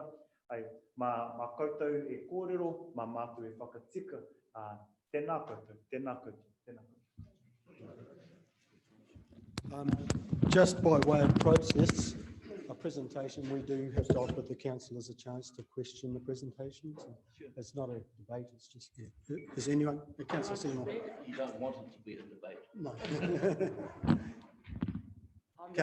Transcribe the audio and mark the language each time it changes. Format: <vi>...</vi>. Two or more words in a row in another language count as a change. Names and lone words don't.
<mi>Ai, mā koutou e kōrero, mā mātou e whakatika. Tēnā koutou, tēnā koutou, tēnā koutou.</mi> <en>Just by way of process, a presentation, we do have to offer the councillors a chance to question the presentations. It's not a debate, it's just, is anyone, Councillor Seymour? You don't want it to be a debate. No. I</en>